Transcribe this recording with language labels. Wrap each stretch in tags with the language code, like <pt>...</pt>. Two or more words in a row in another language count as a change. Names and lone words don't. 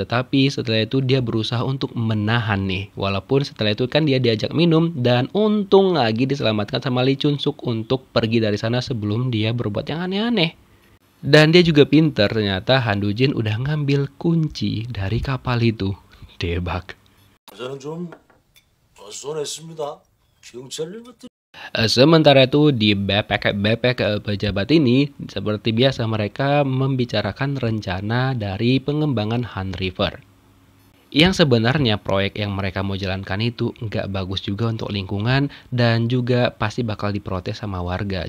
<id>Tapi setelah itu dia berusaha untuk menahan nih. Walaupun setelah itu kan dia diajak minum. Dan untung lagi diselamatkan sama Lee Chun-suk untuk pergi dari sana sebelum dia berbuat yang aneh-aneh. Dan dia juga pinter, ternyata Han Du-jin udah ngambil kunci dari kapal itu. Debak.</id> <ko>저는 좀 뻔뻔했습니다. 경찰을 맡은.</ko> <id>Sementara itu di bepek pejabat ini seperti biasa mereka membicarakan rencana dari pengembangan Han River. Yang sebenarnya proyek yang mereka mau jalankan itu nggak bagus juga untuk lingkungan dan juga pasti bakal diprotes sama warga.</id>